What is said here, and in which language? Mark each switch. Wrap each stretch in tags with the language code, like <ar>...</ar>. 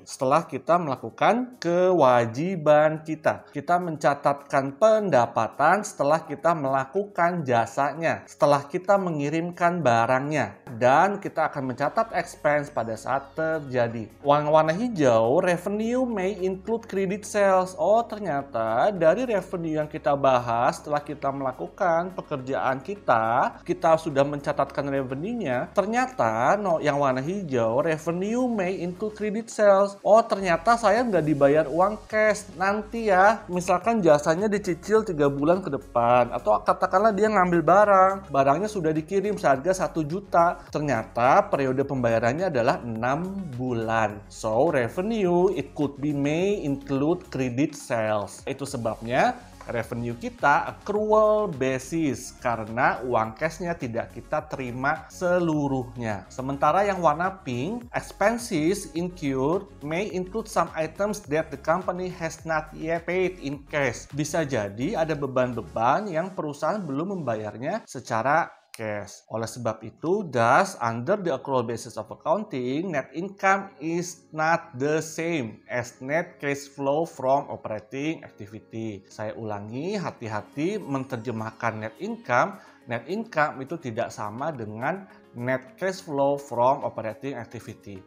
<id>Setelah kita melakukan kewajiban kita. Kita mencatatkan pendapatan setelah kita melakukan jasanya. Setelah kita mengirimkan barangnya. Dan kita akan mencatat expense pada saat terjadi. Warna hijau</id> <en>hijau, revenue may include credit sales.</en> <id>Oh, ternyata dari revenue yang kita bahas setelah kita melakukan pekerjaan kita sudah mencatatkan revenue-nya. Ternyata yang warna hijau,</id> <en>revenue may include credit sales.</en> <id>Oh, ternyata saya nggak dibayar uang cash. Nanti ya, misalkan jasanya dicicil 3 bulan ke depan. Atau katakanlah dia ngambil barangnya sudah dikirim seharga 1 juta. Ternyata periode pembayarannya adalah 6 bulan.</id> <en>So, revenue it could be may include credit sales.</en> <id>Itu sebabnya revenue kita accrual basis karena uang cashnya tidak kita terima seluruhnya.</id> <en>Sementara yang warna pink, expenses incurred may include some items that the company has not yet paid in cash.</en> <id>Bisa jadi ada beban-beban yang perusahaan belum membayarnya secara cash. Oleh sebab itu,</id> <en>thus under the accrual basis of accounting, net income is not the same as net cash flow from operating activity.</en> <id>Saya ulangi, hati-hati menerjemahkan net income.</id> <en>Net income</en> <id>itu tidak sama dengan</id> <en>net cash flow from operating activity.</en>